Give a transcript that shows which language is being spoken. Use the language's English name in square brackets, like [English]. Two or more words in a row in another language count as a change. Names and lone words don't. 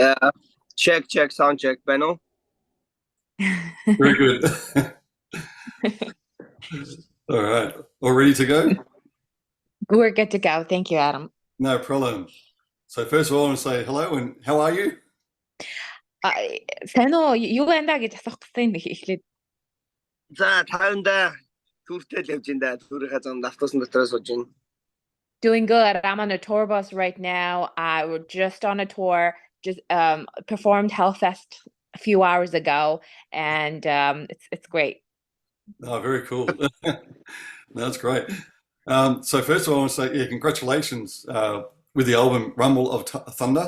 [English] Yeah. Check, sound check, panel. Very good. All right. All ready to go? We're good to go. Thank you, Adam. No problem. So first of all, I want to say hello and how are you? [Mongolian] Сайн уу? Юу байна да гэж асуух гэсэн эхлээд. За, тайванда түүртэй л явж ин да. Түүрийнхээ зам автобусны дотор сууж ин. [English] Doing good. I'm on a tour bus right now. I was just on a tour, just performed Hellfest a few hours ago, and it's great. Oh, very cool. That's great. So first of all, I want to say, yeah, congratulations with the album Rumble of Thunder.